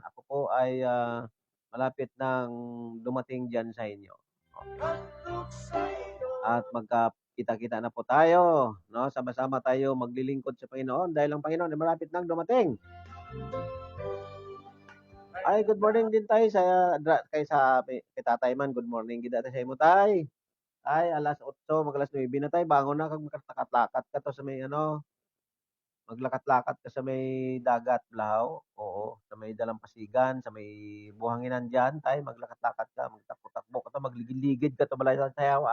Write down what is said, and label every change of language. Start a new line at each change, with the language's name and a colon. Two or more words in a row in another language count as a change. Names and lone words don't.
Filipino: Ako po ay malapit nang dumating dyan sa inyo. Okay. At magkakita-kita na po tayo, no? Sama-sama tayo maglilingkod sa Panginoon dahil ang Panginoon ay malapit nang dumating. Ay,
English: good morning
Filipino: din tayo kay Tatay Man.
English: Good morning
Hiligaynon: gid sa imo tay. Ay, alas 8,
Filipino: mag-alas 9 na tayo.
Hiligaynon: Bangon na kag makatakat-lakat ka to sa may maglakat-lakat ka sa may dagat, Blahaw. Oo, sa may dalampasigan, sa may buhanginan diyan, tay maglakat-lakat ka, magtakbo-takbo ka to, magligid-ligid ka to balay sa sayaw.